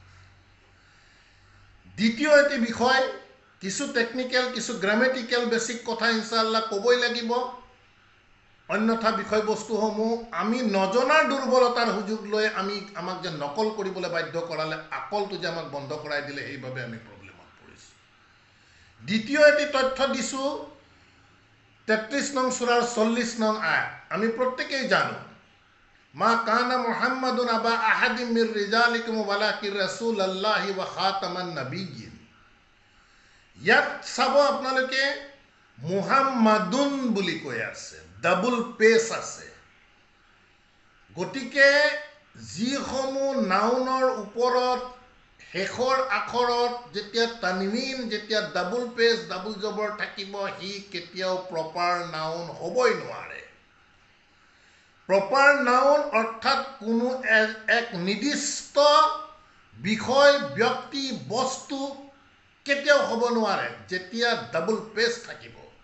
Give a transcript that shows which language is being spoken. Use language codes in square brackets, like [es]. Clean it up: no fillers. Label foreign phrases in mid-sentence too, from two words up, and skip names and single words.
[as] দ্বিতীয় এটি বিষয় কিছু টেকনিক্যাল কিছু গ্রামেটিক্যাল বেসিক কথা ইনশাআল্লাহ কবই লাগিব অন্যথা বিষয়বস্তুসমূহ আমি নজনাৰ দুৰ্বলতাৰ সুযোগ লৈ আমাক যে নকল কৰিবলৈ বাধ্য কৰালে আকলটো যে আমাক বন্ধ কৰাই দিলে এইভাবে আমি প্ৰবলেমত পৰিছো দ্বিতীয় এটি তথ্য দিছো 33 নং সূরার 40 নং আয়াত আমি প্রত্যেকেই জানো [ar] ما كان محمد أبا أحد من رجالكم ولكن رسول الله وخاتم النبيين [as] ইয়াত চাব আপোনালোকে [ar] মুহাম্মাদুন [as] বুলি কৈ আছে ডাবল পেস আছে গতিকে যিসমূহ নাউনৰ ওপৰত শেষৰ আখৰত যেতিয়া তানৱিন যেতিয়া ডাবল পেস ডাবল জবৰ থাকিব হি কেতিয়াও [en] proper noun [as] হ'বই নোৱাৰে [en] proper noun [as] অৰ্থাৎ কোনো এক নিৰ্দিষ্ট বিষয় ব্যক্তি বস্তু কেতিয়াও হ'ব নোৱাৰে যেতিয়া ডাবল পেস থাকিব